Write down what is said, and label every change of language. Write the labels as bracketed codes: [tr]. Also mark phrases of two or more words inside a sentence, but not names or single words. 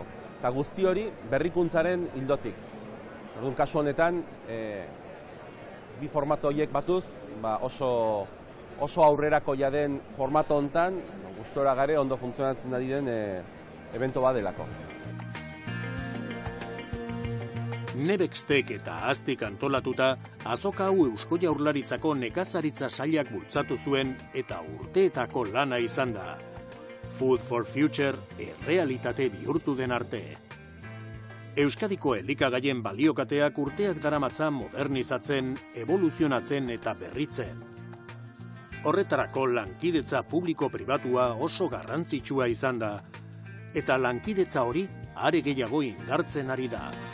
[eu] Eta guzti hori berrikuntzaren ildotik. Orduan kasu honetan, 2 formato horiek batuz, oso aurrerako jaden formato hontan, gustora gare ondo funtzionatzen ari den evento bat delako. Nebextek eta Aztik antolatuta, azoka hau Eusko Jaurlaritzako nekazaritza sailak bultzatu zuen eta urteetako lana izan da. Food for Future errealitate bihurtu den arte. Euskadiko elikagaien baliokateak urteak daramatza modernizatzen, evoluzionatzen eta berritzen. Horretarako lankidetza publiko-pribatua oso garrantzitsua izan da, eta lankidetza hori are gehiago indartzen ari da.